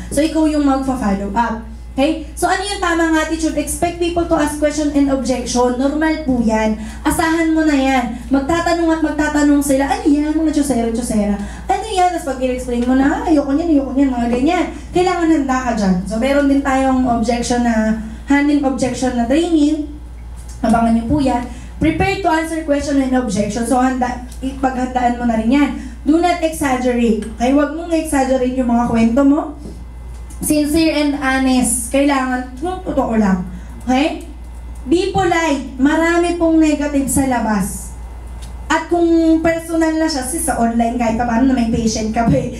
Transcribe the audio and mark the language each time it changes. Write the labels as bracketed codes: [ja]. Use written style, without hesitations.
[tl] So, ikaw yung magpa-follow up. Okay? So, ano yung tamang attitude? [en] Expect people to ask question and objection. [tl] Normal po yan. Asahan mo na yan. Magtatanong at magtatanong sila, ano yan? Mga chusera. Ano yan? Tapos pag i-explain mo na, ayoko niyan, mga ganyan. Kailangan handa ka dyan. So, meron din tayong handling objection na training. Abangan niyo po yan. [en] Prepare to answer question and objection. [tl] So, paghandaan mo na rin yan. Do not exaggerate. Okay? Huwag mong exaggerate yung mga kwento mo. [en] Sincere and honest. Kailangan, totoo lang. Okay? Be polite. [tl] Marami pong negative sa labas. At kung personal na siya, sa online kahit pa paano na may patient ka pa eh.